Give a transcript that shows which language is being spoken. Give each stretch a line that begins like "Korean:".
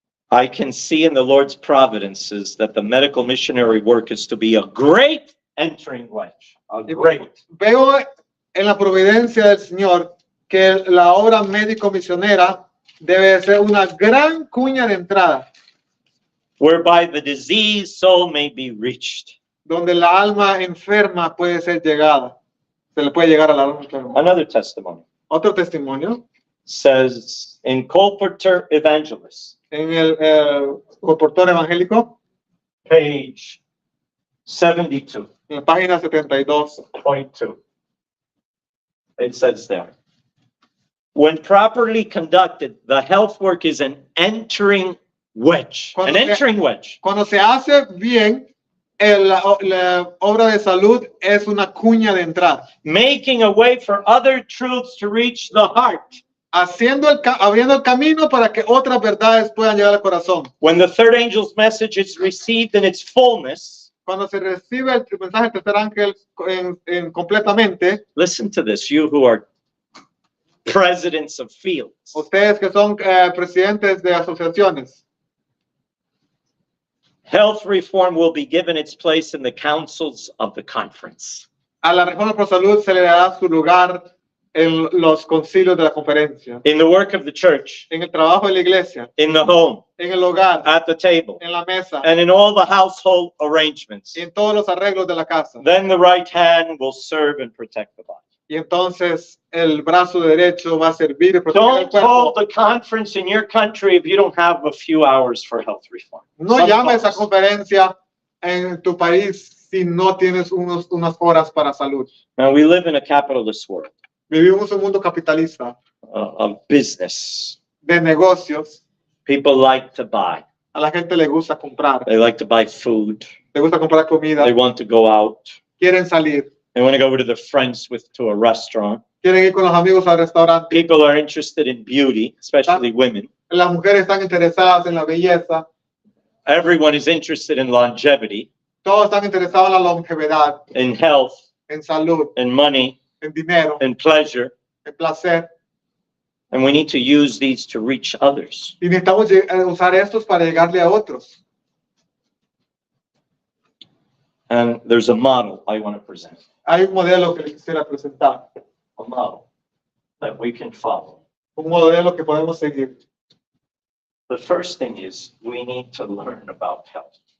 English: I can see in the Lord's providences that the medical missionary work is to be a great entering wedge. A great.
Spanish: Veo en la providencia del Señor que la obra médico-misionera debe ser una gran cuña de entrada,
English: Whereby the diseased soul may be reached.
Spanish: donde la alma enferma puede ser llegada. Se le puede llegar a la alma enferma.
English: Another testimony
Spanish: Otro testimonio
English: says in Colporteur Evangelist,
Spanish: en el colportor evangélico,
English: page 72.2.
Spanish: en la página 72.
English: It says there, when properly conducted, the health work is an entering wedge. An entering wedge.
Spanish: Cuando se hace bien, la obra de salud es una cuña de entrada,
English: Making a way for other truths to reach the heart.
Spanish: abriendo el camino para que otras verdades puedan llegar al corazón.
English: When the third angel's message is received in its fullness,
Spanish: Cuando se recibe el mensaje del tercer ángel completamente,
English: listen to this, you who are presidents of fields.
Spanish: ustedes que son presidentes de asociaciones,
English: Health reform will be given its place in the councils of the conference.
Spanish: a la reforma por salud se le dará su lugar en los concilios de la conferencia,
English: In the work of the church,
Spanish: en el trabajo de la iglesia,
English: in the home,
Spanish: en el hogar,
English: at the table,
Spanish: en la mesa,
English: and in all the household arrangements.
Spanish: y en todos los arreglos de la casa.
English: Then the right hand will serve and protect the body.
Spanish: Y entonces el brazo derecho va a servir y proteger el
English: Don't
Spanish: cuerpo.
English: hold the conference in your country if you don't have a few hours for health reform.
Spanish: No
English: Some
Spanish: llames a
English: folks.
Spanish: conferencia en tu país si no tienes unas horas para salud.
English: Now, we live in a capitalist world
Spanish: Vivimos un mundo capitalista
English: of business.
Spanish: de negocios.
English: People like to buy.
Spanish: A la gente le gusta comprar,
English: They like to buy food.
Spanish: le gusta comprar comida,
English: They want to go out.
Spanish: quieren salir,
English: They want to go with their friends to a restaurant.
Spanish: quieren ir con los amigos al restaurante.
English: People are interested in beauty, especially women.
Spanish: Las mujeres están interesadas en la belleza,
English: Everyone is interested in longevity,
Spanish: todos están interesados en la longevidad,
English: in health,
Spanish: en salud,
English: in money,
Spanish: en dinero,
English: in pleasure.
Spanish: en placer.
English: And we need to use these to reach others.
Spanish: Y necesitamos usar estos para llegarle a otros.
English: And there's a model I want to present.
Spanish: Hay un modelo que les quisiera presentar,
English: A model that we can follow.
Spanish: un modelo que podemos seguir.
English: The first thing is we need to learn about health.